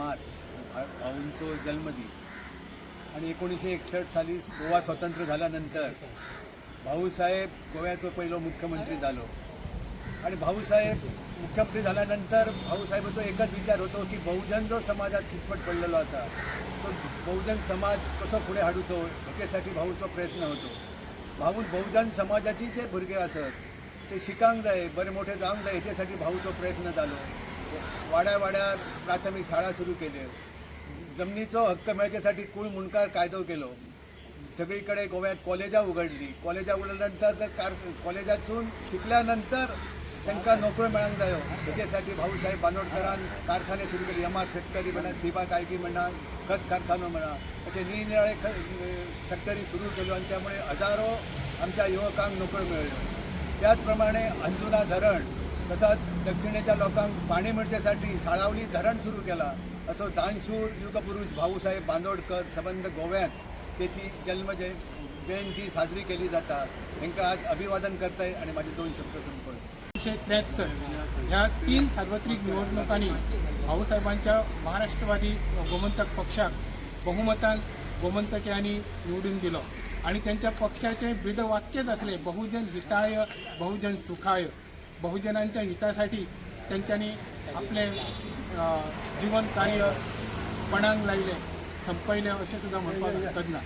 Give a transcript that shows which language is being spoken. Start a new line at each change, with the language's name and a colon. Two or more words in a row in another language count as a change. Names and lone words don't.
Konkani: भाऊंचो जन्मदीस आणि 1961 साली गोवा स्वतंत्र झाल्यानंतर भाऊसाहेब गोव्याचो पहिलो मुख्यमंत्री झालो आणि भाऊसाहेब मुख्यमंत्री झाल्यानंतर भाऊसाहेबाचो एकच विचार होतो की बहुजन जो समाज आज कितपत पडलेलो असा तो बहुजन समाज कसो फुडें हाडूचो हेच्यासाठी भाऊचो प्रयत्न होतो. बहुजन समाजाची जे भुरगे असत ते शिकांक जाय, बरे मोठे जावंक जाय हेच्यासाठी भाऊचो प्रयत्न जालो. वाड्या वाड्यार प्राथमीक शाळा सुरू केल्यो, जमनीचो हक्क मेळच्यासाठी कुळ मुणकार कायदो केलो, सगळीकडे गोव्यात कॉलेजां उगडली. कॉलेजां उगडल्यानंतर कॉलेजातून शिकल्यानंतर तांकां नोकऱ्यो मेळूंक जायो हेच्यासाठी भाऊसाहेब बांदोडकरान कारखाने सुरू केले. यमात फॅक्टरी म्हणा, सिबा कायकी म्हणा, खत कारखानो म्हणा, असे निरनिराळे फॅक्टरी सुरू केल्यो आणि त्यामुळे हजारो आमच्या युवकांक नोकऱ्यो मेळ्ळ्यो. त्याचप्रमाणे अंजुना धरण तसाच दक्षिणेच्या लोकांक पाणी मेळच्यासाठी साळावली धरण सुरू केला. असो दानशूर युगपुरुष भाऊसाहेब बांदोडकर संबंध गोव्यात त्याची जयंती साजरी केली जाता. तांकां आज अभिवादन करताय आणि माझे 2 शब्द संपवले. 1973 ह्या 3 सार्वत्रिक निवडणुकांनी भाऊसाहेबांच्या महाराष्ट्रवादी गोमंतक पक्षाक बहुमतान गोमंतक्यांनी निवडून दिलो आणि त्यांच्या पक्षाचे ब्रीदवाक्यच असले
Sanskrit: बहुजन हिताय बहुजन सुखाय.
Konkani: बहुजनांच्या हितासाठी त्यांच्यानी आपले जीवन कार्य पणांक लायले, संपयले अशें सुद्दां म्हणपाक हरकत ना.